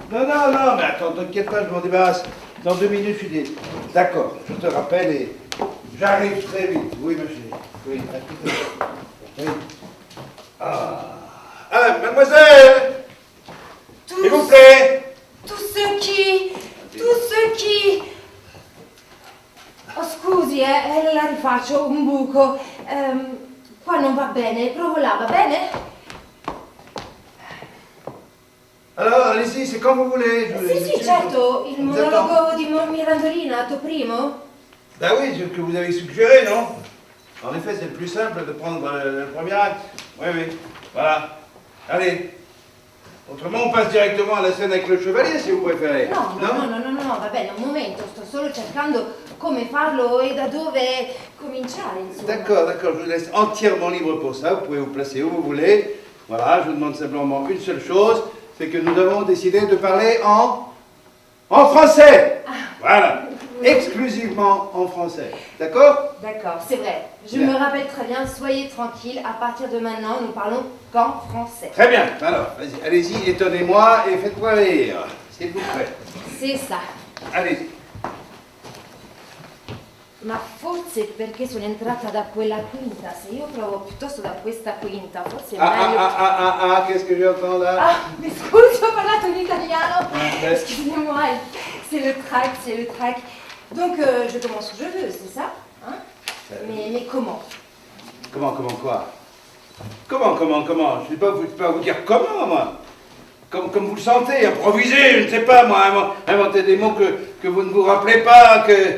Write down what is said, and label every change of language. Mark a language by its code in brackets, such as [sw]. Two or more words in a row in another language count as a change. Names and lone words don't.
[fr] Non, mais attends, t'inquiète pas, je m'en débarrasse. Dans 2 minutes, je suis dit. D'accord, je te rappelle et j'arrive très vite. Oui, ma chérie. Oui, à tout à l'heure. Oui. Ah, mademoiselle! S'il vous plaît! Tous ceux qui... [it] Oh, scusi, la rifaccio, un buco. Qua non va bene, provo là, va bene? [fr] Alors, allez-y, c'est quand vous voulez. [it] Sì, certo, il monologo di Mirandolina, atto primo? [fr] Ben oui, c'est ce que vous avez suggéré, non? En effet, c'est le plus simple de prendre le premier acte. Oui, voilà. Allez. Autrement, on passe directement à la scène avec le chevalier, si vous préférez. [it] No, va bene, un momento, sto solo cercando come farlo e da dove cominciare, insomma. [fr] D'accord, je vous laisse entièrement libre pour ça, vous pouvez vous placer où vous voulez. Voilà, je vous demande simplement une seule chose, c'est que nous avons décidé de parler en français. Voilà, exclusivement en français, d'accord? D'accord, c'est vrai. Je me rappelle très bien, soyez tranquille, à partir de maintenant, nous parlons qu'en français. Très bien, alors, vas-y, allez-y, étonnez-moi et faites-moi rire, s'il vous plaît. C'est ça. Allez-y. [it] Ma forse perché sono entrata da quella quinta, se io provo piuttosto da questa quinta, forse è meglio... [fr] Qu'est-ce que j'entends là? [it] Ah, mi scusi, ho parlato in italiano. [fr] Excusez-moi, c'est le trac. Donc, je commence où je veux, c'est ça, hein? Mais comment? Comment quoi? Comment? Je ne vais pas vous dire comment, moi. Comme vous le sentez, improviser, je ne sais pas, moi, inventer des mots que vous ne vous rappelez pas, que...